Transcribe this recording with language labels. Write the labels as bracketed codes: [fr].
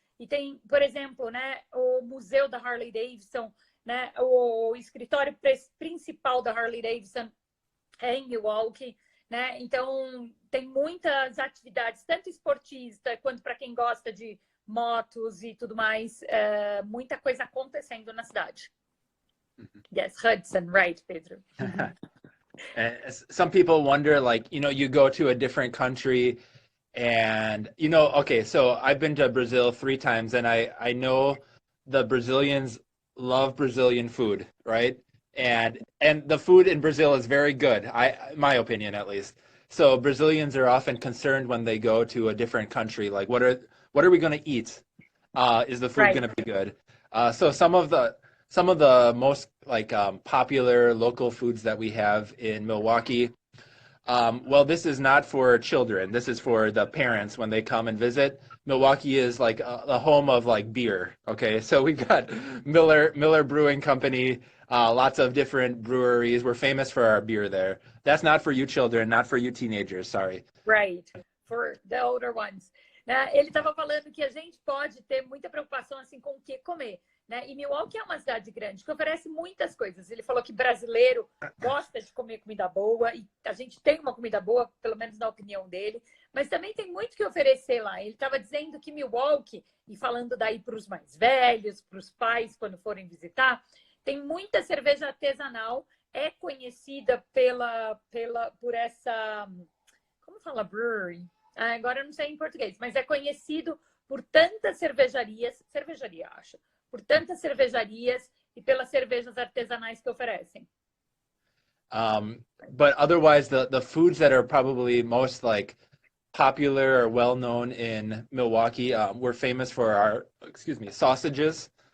[pt] E tem, por exemplo, né, o museu da Harley Davidson, né, o escritório principal da Harley Davidson é em Milwaukee, né? Então tem muitas atividades, tanto esportista quanto para quem gosta de motos e tudo mais, muita coisa acontecendo na cidade. [en] Yes, Hudson, right, Pedro? Some people wonder, like, you go to a different country and, okay, so I've been to Brazil 3 times and I know the Brazilians love Brazilian food, right? And the food in Brazil is very good, my opinion at least. So Brazilians are often concerned when they go to a different country, like what are we going to eat? Is the food going to be good? So some of the most popular local foods that we have in Milwaukee. Well, this is not for children. This is for the parents when they come and visit. Milwaukee is like the home of beer. Okay, so we've got Miller Brewing Company, lots of different breweries. We're famous for our beer there. That's not for you children, not for you teenagers. Sorry. Right, for the older ones. [pt] Ele estava falando que a gente pode ter muita preocupação assim com o que comer, né? E Milwaukee é uma cidade grande que oferece muitas coisas. Ele falou que brasileiro gosta de comer comida boa e a gente tem uma comida boa, pelo menos na opinião dele, mas também tem muito que oferecer lá. Ele estava dizendo que Milwaukee, e falando daí para os mais velhos, para os pais quando forem visitar, tem muita cerveja artesanal, é conhecida por essa, como fala brewery? Agora eu não sei em português, mas é conhecido por tantas cervejaria, acho, por tantas cervejarias e pelas cervejas artesanais que oferecem. [en] But otherwise, the foods that are probably most popular or well known in Milwaukee, we're famous for our, sausages.